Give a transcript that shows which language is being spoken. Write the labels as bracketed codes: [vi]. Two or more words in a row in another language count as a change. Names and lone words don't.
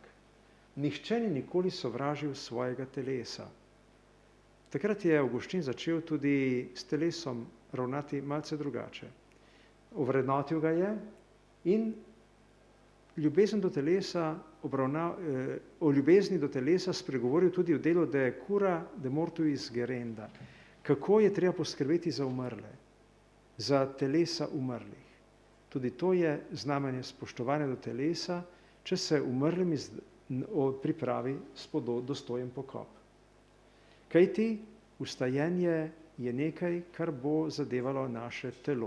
[sl] Nihče ni nikoli sovražil svojega telesa. Takrat je Avguštin začel tudi s telesom ravnati malce drugače. Ovrednotil ga je in ljubezen do telesa o ljubezni do telesa spregovoril tudi v delu De cura de mortuis gerenda. Kako je treba poskrbeti za umrle, za telesa umrlih. Tudi to je znamenje spoštovanja do telesa, če se umrlim pripravi dostojen pokop. Kajti vstajenje je nekaj, kar bo zadevalo naše telo.